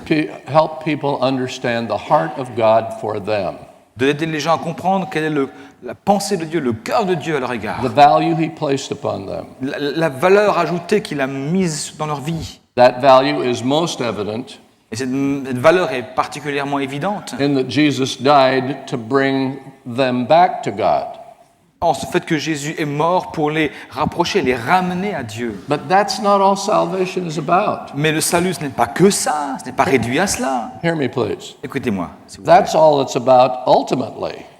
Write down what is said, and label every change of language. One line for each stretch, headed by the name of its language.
English: To help people understand the heart of God for them,
French: d'aider les gens à comprendre quelle est la pensée de Dieu, le cœur de Dieu à leur égard,
English: the value he placed upon them.
French: la valeur ajoutée qu'il a mise dans leur vie.
English: That value is most evident
French: Et cette valeur est particulièrement évidente
English: in that Jesus died to bring them back to God.
French: en ce fait que Jésus est mort pour les rapprocher, les ramener à Dieu.
English: But that's not all salvation is about.
French: Mais le salut, ce n'est pas que ça, ce n'est pas réduit à cela.
English: Hear me, please.
French: Écoutez-moi, s'il vous plaît.
English: That's all it's about ultimately.